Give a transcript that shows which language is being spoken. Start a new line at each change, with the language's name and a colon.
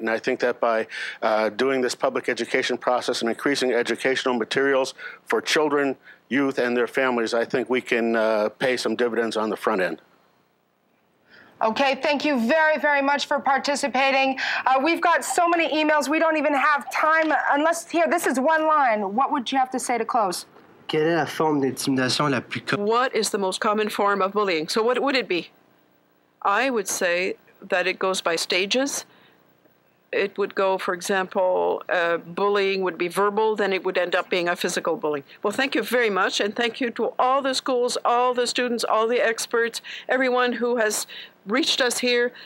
English: And I think that by doing this public education process and increasing educational materials for children, youth, and their families, I think we can pay some dividends on the front end. Okay, thank you very, very much for participating. We've got so many emails, we don't even have time, unless, here, this is one line. What would you have to say to close?
French: Quelle est la forme d'intimidation la plus commune?
English: What is the most common form of bullying? So what would it be? I would say that it goes by stages. It would go, for example, bullying would be verbal, then it would end up being a physical bullying. Well, thank you very much, and thank you to all the schools, all the students, all the experts, everyone who has reached us here.